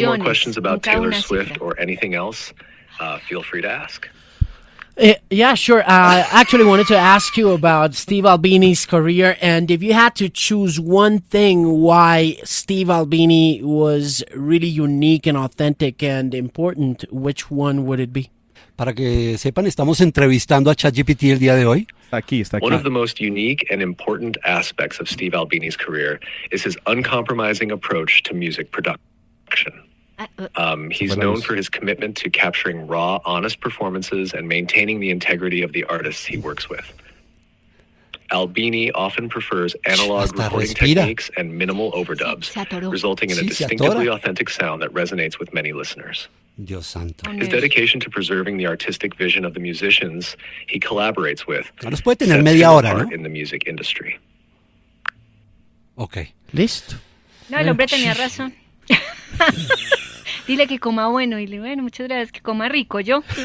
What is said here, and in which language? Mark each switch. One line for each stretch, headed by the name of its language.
English: have any more questions about Taylor Swift cifra. Or anything else, feel free to ask. Yeah, sure. I actually wanted to ask you about Steve Albini's career, and if you had to choose one thing why Steve Albini was really unique and authentic and important, which one would it be?
Spanish: Para que sepan, estamos entrevistando a ChatGPT el día de hoy. Está aquí.
English: One of the most unique and important aspects of Steve Albini's career is his uncompromising approach to music production. He's known for his commitment to capturing raw, honest performances and maintaining the integrity of the artists he works with. Albini often prefers analog recording techniques and minimal overdubs, resulting in a distinctively authentic sound that resonates with many listeners.
Spanish: Dios santo.
English: His dedication to preserving the artistic vision of the musicians he collaborates with no puede tener sets media him hora, apart ¿no? in the music industry. Okay.
Spanish: Listo. No, el hombre tenía razón. Dile que coma bueno. Y le dije, bueno, muchas gracias, que coma rico, yo.